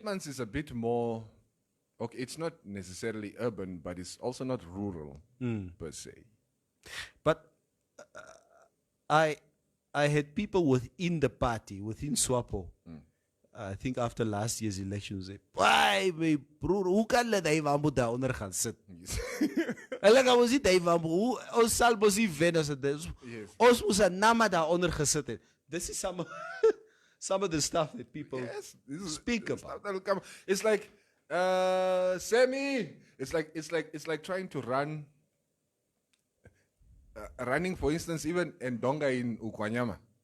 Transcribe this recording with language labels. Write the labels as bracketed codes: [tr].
[en] Kitmans is a bit more, okay, it's not necessarily urban, but it's also not rural per se. But I had people within the party, within SWAPO, I think after last year's election, say, "Why, [af] my broer, hoe kan hulle die Wambo daaronder gaan sit?" Hulle gaan mos nie die Wambo, ons sal mos nie wen as dit is. Ons moes 'n Nama daaronder gesit het. [en] This is some of the stuff that people speak about. That'll come. It's like, Sammy, it's like trying to run, running, for instance, even Ndonga in Ukwanyama.